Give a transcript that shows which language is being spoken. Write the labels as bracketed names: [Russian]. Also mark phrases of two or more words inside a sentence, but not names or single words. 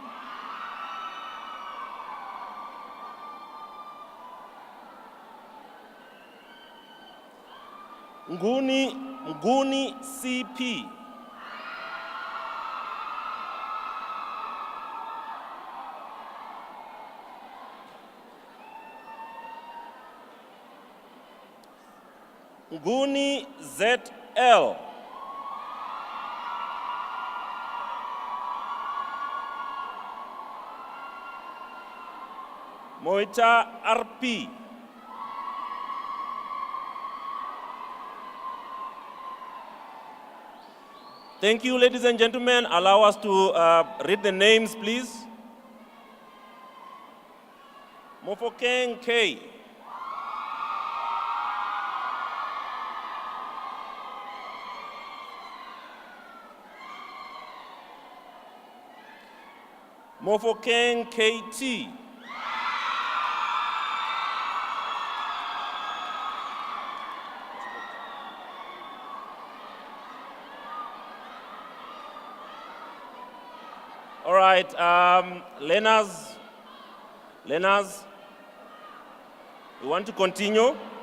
[English] Nguni CP. Nguni ZL. Moita RP. Thank you, ladies and gentlemen. Allow us to read the names, please. Mofokeng K. Mofokeng KT. All right, Lenas, we want to continue.